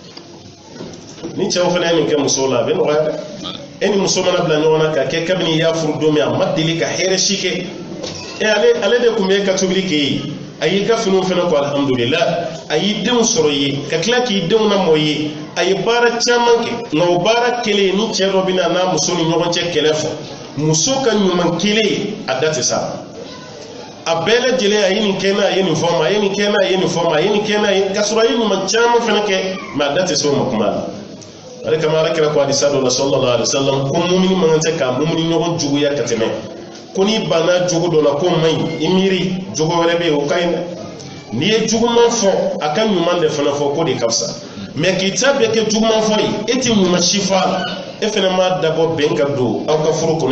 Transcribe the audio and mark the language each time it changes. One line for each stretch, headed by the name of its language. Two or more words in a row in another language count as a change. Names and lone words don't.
Bambara: ni cɛw fana ye nin kɛ musow la a bɛ nɔgɔya dɛ e ni muso mana bila ɲɔgɔn na ka kɛ kabini i y'a furu don min a ma deli ka hɛrɛ si kɛ ale de tun bɛ ka tobili kɛ yen a y'i ka finiw fana ko alhamdulillah a y'i denw sɔrɔ i ye ka tila k'i denw lamɔ i ye a ye baara caman kɛ nka o baara kelen ni cɛ dɔ bɛ na n'a muso ni ɲɔgɔn cɛ kɛlɛ fɔ muso ka ɲuman kelen a da tɛ sa a bɛɛ lajɛlen a ye nin kɛ n'a ye nin fɔ ma a ye nin kɛ n'a ye nin fɔ ma a ye nin kɛ n'a ye k'a sɔrɔ a ye ɲuman caman fana kɛ mais a da tɛ se o ma kuma la o de kama Ala kira ko hadisa dɔ la
Arabic: صلى الله عليه وسلم
Bambara: ko mumini man tɛ ka mumini ɲɔgɔn juguya ka tɛmɛ ko ni banna jogo dɔ la ko man ɲi i miiri jogo wɛrɛ bɛ yen o ka ɲi dɛ n'i ye juguman fɔ a ka ɲuman de fana fɔ ko de ka fisa mais k'i ta bɛɛ kɛ juguman fɔ ye e tɛ ɲuman si fɔ a la e fana m'a dabɔ bɛn ka don aw ka furu kɔnɔ